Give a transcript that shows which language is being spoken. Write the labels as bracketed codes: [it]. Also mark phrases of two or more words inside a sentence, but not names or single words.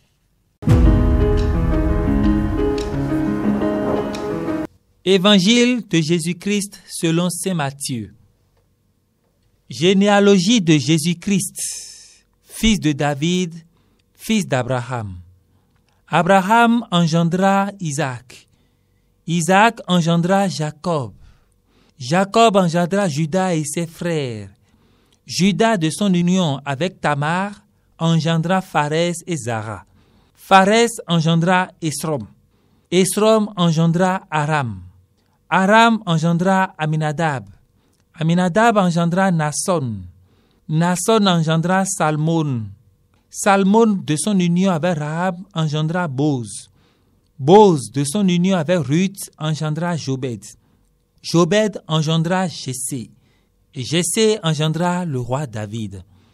[fr] Évangile de Jésus-Christ selon saint Matthieu. Généalogie de Jésus-Christ, fils de David, fils d'Abraham. Abraham engendra Isaac. Isaac engendra Jacob. Jacob engendra Juda et ses frères. Juda, de son union avec Tamar, engendra Pharès et Zara. Pharès engendra Esrom. Esrom engendra Aram. Aram engendra Aminadab. Aminadab engendra Nasson. Nasson engendra Salmon. Salmon, de son union avec Rahab, engendra Boz. Boz, de son union avec Ruth, engendra Jobed. Jobed engendra Jessé. Et Jessé engendra le roi David.